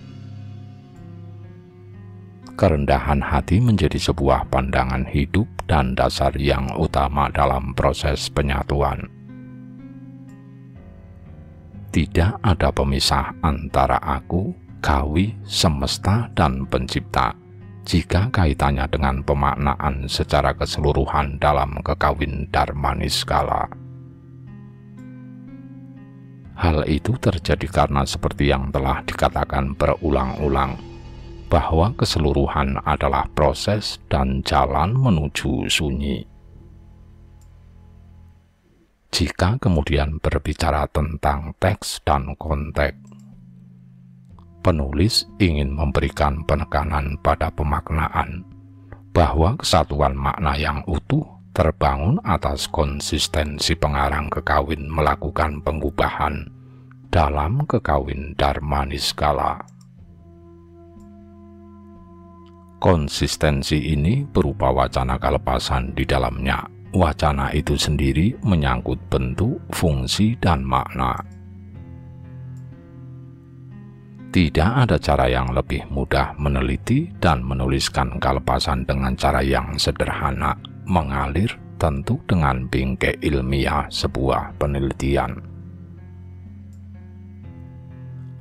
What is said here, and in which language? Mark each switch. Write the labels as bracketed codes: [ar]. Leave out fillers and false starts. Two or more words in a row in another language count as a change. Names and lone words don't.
[id] Kerendahan hati menjadi sebuah pandangan hidup dan dasar yang utama dalam proses penyatuan. Tidak ada pemisah antara aku, kawi, semesta, dan pencipta jika kaitannya dengan pemaknaan secara keseluruhan dalam kekawin dharma niskala. Hal itu terjadi karena seperti yang telah dikatakan berulang-ulang, bahwa keseluruhan adalah proses dan jalan menuju sunyi. Jika kemudian berbicara tentang teks dan konteks, penulis ingin memberikan penekanan pada pemaknaan, bahwa kesatuan makna yang utuh terbangun atas konsistensi pengarang kekawin melakukan pengubahan dalam kekawin dharma niskala. Konsistensi ini berupa wacana kelepasan di dalamnya. Wacana itu sendiri menyangkut bentuk, fungsi, dan makna. Tidak ada cara yang lebih mudah meneliti dan menuliskan kelepasan dengan cara yang sederhana, mengalir, tentu dengan bingkai ilmiah sebuah penelitian.